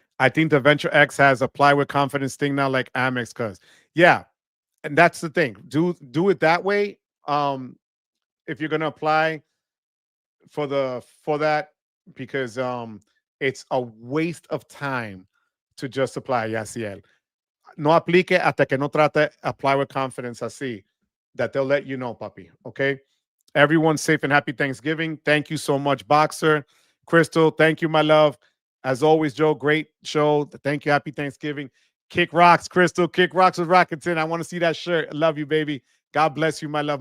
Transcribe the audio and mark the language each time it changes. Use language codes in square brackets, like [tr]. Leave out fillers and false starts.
[en] I think the Venture X has apply with confidence thing now, like Amex, because yeah, and that's the thing. Do it that way. If you're gonna apply for that, because it's a waste of time to just apply. Yaciel. [es] No aplique hasta que no trate [en] apply with confidence [es] así. [en] That they'll let you know, papi. Okay. Everyone's safe and happy Thanksgiving. Thank you so much, Boxer. Crystal, thank you, my love. As always, Joe, great show. Thank you. Happy Thanksgiving. Kick rocks, Crystal. Kick rocks with Rakuten. I want to see that shirt. I love you, baby. God bless you, my love.